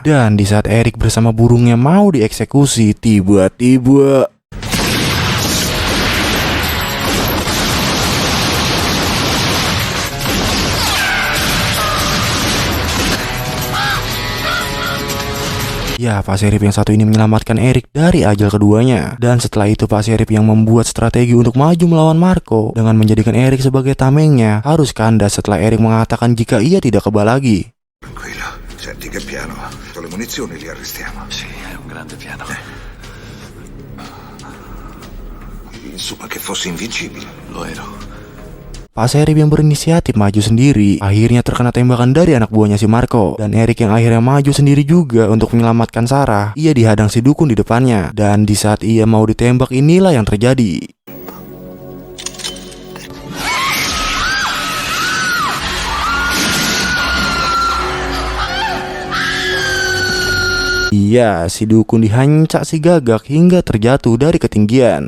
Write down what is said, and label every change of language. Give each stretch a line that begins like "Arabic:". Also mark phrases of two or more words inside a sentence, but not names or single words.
Indonesian: Dan di saat Eric bersama burungnya mau dieksekusi, tiba-tiba ya, Pak Serif yang satu ini menyelamatkan Eric dari ajal keduanya. Dan setelah itu Pak Serif yang membuat strategi untuk maju melawan Marco dengan menjadikan Eric sebagai tamengnya harus kandas setelah Eric mengatakan jika ia tidak kebal lagi.
Italian: Tranquillo, senti che piano. Con le munizioni li arrestiamo. Sì, è un grande piano. Insomma, che fossi invincibile. Lo ero.
Indonesian: Pak Serif yang berinisiatif maju sendiri akhirnya terkena tembakan dari anak buahnya si Marco. Dan Eric yang akhirnya maju sendiri juga untuk menyelamatkan Sarah. Ia dihadang si dukun di depannya. Dan di saat ia mau ditembak, inilah yang terjadi. Iya, si dukun dihancak si gagak hingga terjatuh dari ketinggian.